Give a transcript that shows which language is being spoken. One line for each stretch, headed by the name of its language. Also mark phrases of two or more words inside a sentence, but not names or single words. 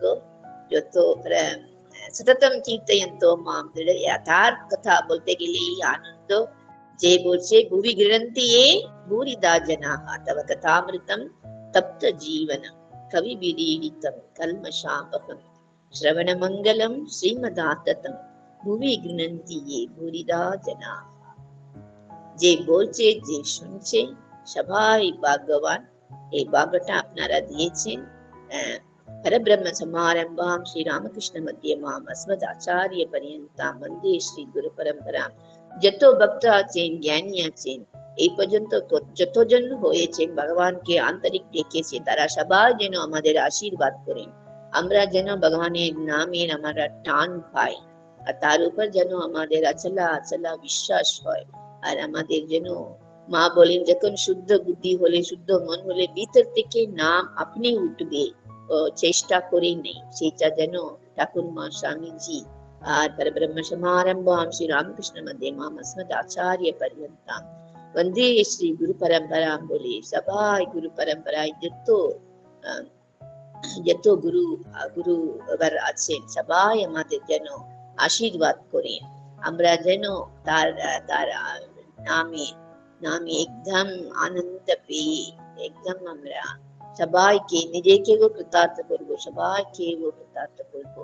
Sanskrit: যত সততম চিন্তয়ন্ত মাম,
Bangla: তার কথা বলতে গেলে এই আনন্দ, যে বলছে
Sanskrit: ভুবি গৃহন্তি এ ভূরিদা জনাঃ তব কথামৃতম তপ্ত জীবনম কবি বিদীড়িতম কল্মষাপহম শ্রবণ মঙ্গলম শ্রীমদাততম ভুবি গৃহন্তি এ ভূরিদা জনাঃ।
Bangla: যে বলছে, যে শুনছে, সবাই ভাগ্যবান। এই ভাগ্যটা আপনারা দিয়েছেন।
Sanskrit: পরব্রহ্ম সমারম্ভাম শ্রী রামকৃষ্ণ মধ্যমাম अस्मद् आचार्य पर्यन्ताम वन्दे শ্রী গুরু পরম্পরাম।
Bangla: যত ভক্ত আছেন, জ্ঞানী আছেন, এই পর্যন্ত যতজন হয়েছেন ভগবানকে আন্তরিক ডেকেছে, তারা সবাই যেন আমাদের আশীর্বাদ করেন, আমরা যেন ভগবানের নামের আমরা টান পাই, আর তার উপর যেন আমাদের আচলা আচলা বিশ্বাস হয়। আর আমাদের যেন মা বলেন, যখন শুদ্ধ বুদ্ধি হলে, শুদ্ধ মন হলে, ভিতর থেকে নাম আপনি উঠবে, চেষ্টা করেই নেই। সেটা যেন ঠাকুরমা, স্বামীজি আর
Sanskrit: পরব্রহ্ম সমারম্ভাম শ্রী রামকৃষ্ণ মধ্যমাম अस्मद् आचार्य पर्यन्ताम वन्दे শ্রী গুরু পরম্পরাম
Bangla: বলে সবাই গুরু পরম্পরায় যত গুরু আছেন সবাই আমাদের যেন আশীর্বাদ করেন, আমরা যেন তার নামে একদম আনন্দ পেয়ে একদম আমরা সবাইকে নিজেকেও কৃতার্থ করবো, সবাইকেও কৃতার্থ করবো।